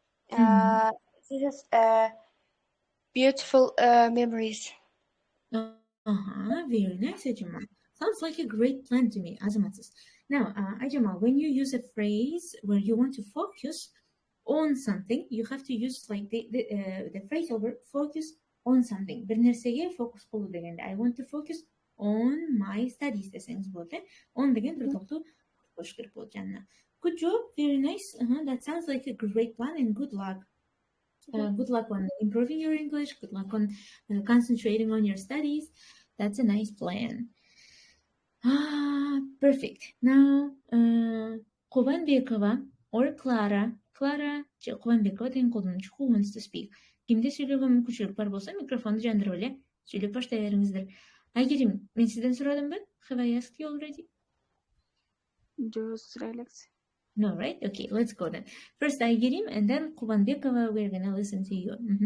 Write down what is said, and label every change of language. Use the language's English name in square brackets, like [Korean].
[English] This is beautiful memories. Very nice, Jamal. Sounds like a great plan to me, Azamatis. Now, Jamal, when you use a phrase where you want to focus on something, you have to use like the phrase over focus on something. [Kyrgyz] Bir nersеге focus кылуу дегенде, [English] I want to focus on my studies [Kyrgyz] десеңиз болот, on деген бир токту кош керек болот жанына. [English] Good job, very nice. That sounds like a great plan, and good luck. Good luck on improving your English. Good luck on concentrating on your studies. That's a nice plan. Perfect. Now, Кубанбекова or Clara же Кубанбекова [Kyrgyz] деген колдонуучу [English] who wants to speak. [Kyrgyz] Кимде сүйлөөгө мүмкүнчүлүк бар болсо микрофонду жандырып эле сүйлөп баштай бериңиздер. Айгерим, мен сизден сурадымбы? [English] Have I asked you already? Just relax. No, right? Okay, let's go then. First Aygerim, and then Kubanbekova, we're gonna listen to you.